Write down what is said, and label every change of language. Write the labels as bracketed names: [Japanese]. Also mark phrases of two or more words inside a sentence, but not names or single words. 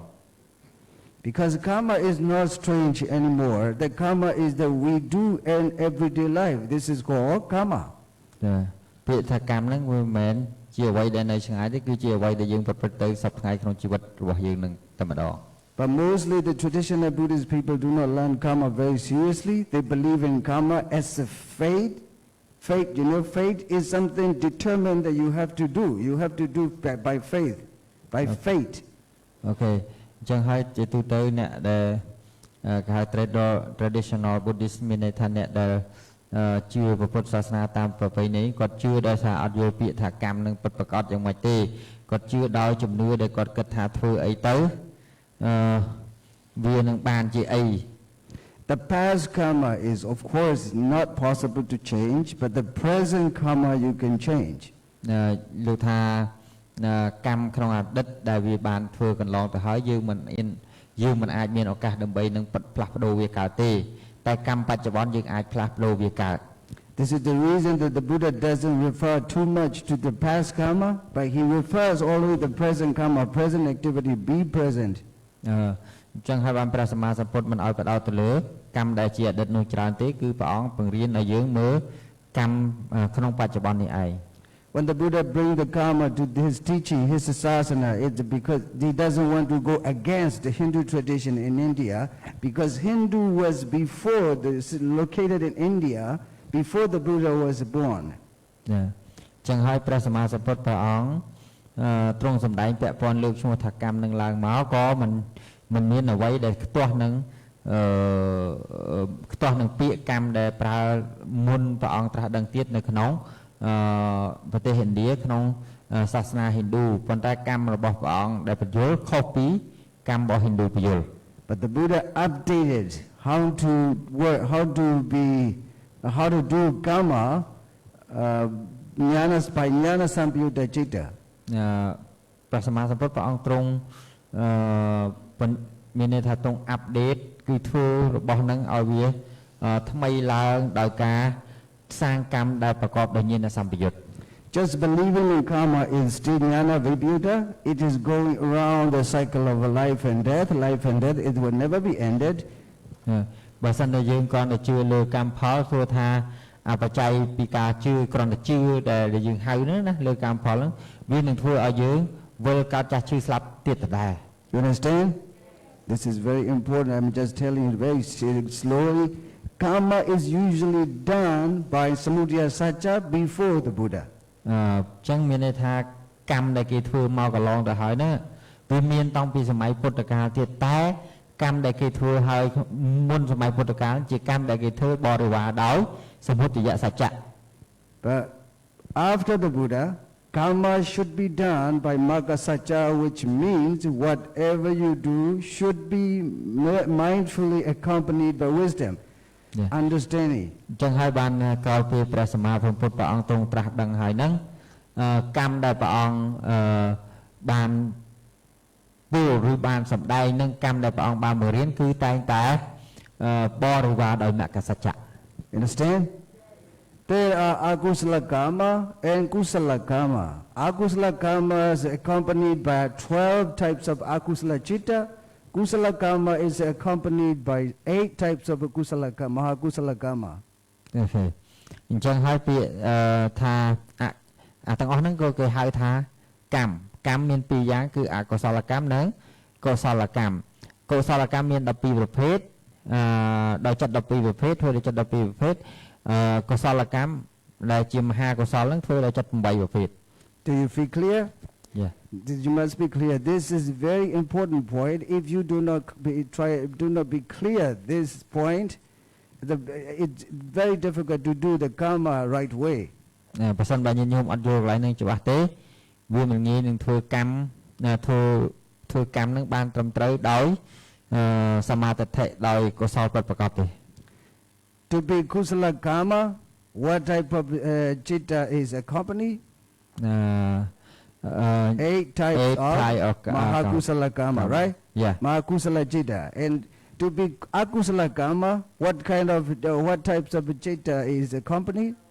[English] Because karma is not strange anymore. The karma is that we do in everyday life. This is called karma. [Khmer] ពាក្យថាកម្មហ្នឹងវាមិនមែនជាអ្វីដែលនៅឆ្ងាយទេគឺជាអ្វីដែលយើងប្រព្រឹត្តទៅសប្តាហ៍ក្នុងជីវិតរបស់យើងនឹងតែម្ដង [English] But mostly the traditional Buddhist people do not learn karma very seriously. They believe in karma as a fate. Fate, you know, fate is something determined that you have to do. You have to do by faith, by fate. [Khmer] Okay. អញ្ចឹងហើយជាទូទៅអ្នកដែលគេហៅ [English] traditional Buddhist [Khmer] មានន័យថាអ្នកដែលជឿព្រះពុទ្ធសាសនាតាមប្រពៃណីគាត់ជឿដោយសារអត់យល់ពាក្យថាកម្មនឹងពិតប្រាកដយ៉ាងម៉េចទេគាត់ជឿដោយជំនឿដែលគាត់គិតថាធ្វើអីទៅវានឹងបានជាអី [English] The past karma is of course not possible to change, but the present karma you can change. [Khmer] លោកថាកម្មក្នុងអតីតដែលវាបានធ្វើកន្លងទៅហើយយើងមិនអាចមានឱកាសដើម្បីនឹងផ្លាស់ប្ដូរវាកើតទេតែកម្មបច្ចុប្បន្នយើងអាចផ្លាស់ប្ដូរវាកើត [English] This is the reason that the Buddha doesn't refer too much to the past karma, but he refers always the present karma, present activity, be present. [Khmer] ចឹងហើយបានព្រះសម្មាសម្ពុទ្ធមិនឲ្យបដោតទៅលើកម្មដែលជាអតីតនោះច្រើនទេគឺព្រះអង្គបង្រៀនឲ្យយើងមើលកម្មក្នុងបច្ចុប្បន្ននេះឯង [English] When the Buddha brings the karma to his teaching, his sasana, it's because he doesn't want to go against the Hindu tradition in India, because Hindu was before, located in India, before the Buddha was born. [Khmer] ចឹងហើយព្រះសម្មាសម្ពុទ្ធព្រះអង្គទ្រង់សម្ដែងពាក់ព័ន្ធលើកឈ្មោះថាកម្មនឹងឡើងមកក៏មិនមានអ្វីដែលខ្ទាស់នឹងពាក្យកម្មដែលប្រើមុនព្រះអង្គត្រាស់ដឹងទៀតនៅក្នុងប្រទេសឥណ្ឌាក្នុងសាសនាហិណ្ឌូប៉ុន្តែកម្មរបស់ព្រះអង្គដែលបញ្យល់ខុសពីកម្មរបស់ហិណ្ឌូបញ្យល់ [English] But the Buddha updated how to work, how to do karma by [Pali] jnana sampayutta citta. [Khmer] ព្រះសម្មាសម្ពុទ្ធព្រះអង្គទ្រង់មានន័យថាទ្រង់អាប់ដេតគឺធ្វើរបស់នឹងឲ្យវាថ្មីឡើងដោយការសាងកម្មដែលប្រកបដោយញាណសម្បយុត្ត [English] Just believing in karma is still [Pali] jnana vibhuta. [English] It is going around the cycle of life and death. Life and death, it will never be ended. [Khmer] បើសិនតែយើងគ្រាន់តែជឿលើកម្មផលព្រោះថាបច្ច័យពីការជឿគ្រាន់តែជឿដែលយើងហៅហ្នឹងណាលើកម្មផលហ្នឹងវានឹងធ្វើឲ្យយើងវិលកើតចាស់ឈឺស្លាប់ទៀតដដែល [English] You understand? This is very important. I'm just telling you very slowly. Karma is usually done by [Pali] samudaya satcha [English] before the Buddha. [Khmer] ចឹងមានន័យថាកម្មដែលគេធ្វើមកកន្លងទៅហើយណាវាមានតាំងពីសម័យពុទ្ធកាលទៀតតែកម្មដែលគេធ្វើហើយមុនសម័យពុទ្ធកាលជាកម្មដែលគេធ្វើបរិវារដោយសមុទយសច្ចៈ [English] But after the Buddha, karma should be done by [Pali] magga satcha, [English] which means whatever you do should be mindfully accompanied by wisdom, understanding. [Khmer] ចឹងហើយបានក្រោយពីព្រះសម្មាសម្ពុទ្ធព្រះអង្គទ្រង់ត្រាស់ដឹងហើយហ្នឹងកម្មដែលព្រះអង្គបានពោលឬបានសម្ដែងនឹងកម្មដែលព្រះអង្គបានបង្រៀនគឺតែងតែបរិវារដោយមគ្គសច្ចៈ [English] Understand? There are [Pali] akusala karma [English] and [Pali] kusala karma. Akusala karma [English] is accompanied by 12 types of [Pali] akusala citta. Kusala karma [English] is accompanied by 8 types of [Pali] kusala karma, mahakusala karma. [Khmer] អញ្ចឹងហើយពាក្យថាទាំងអស់ហ្នឹងក៏គេហៅថាកម្មមានពីរយ៉ាងគឺអកុសលកម្មនិងកុសលកម្មកុសលកម្មមាន12ប្រភេទដោយចិត្ត12ប្រភេទធ្វើដោយចិត្ត12ប្រភេទកុសលកម្មដែលជាមហាកុសលហ្នឹងធ្វើដោយចិត្ត8ប្រភេទ [English] Do you feel clear? Yeah. You must be clear. This is very important point. If you do not be clear this point, it's very difficult to do the karma right way. [Khmer] បើសិនបើញាតិញោមអត់យល់កន្លែងហ្នឹងច្បាស់ទេវាមិនងាយនឹងធ្វើកម្មធ្វើកម្មហ្នឹងបានត្រឹមត្រូវដោយសមាទិដ្ឋិដោយកុសលពិតប្រាកដទេ [English] To be [Pali] kusala karma, [English] what type of citta is accompanied? 8 types of [Pali] mahakusala karma, [English] right? Yeah. [Pali] Mahakusala citta. [English] And to be [Pali] akusala karma, [English] what types of citta is accompanied?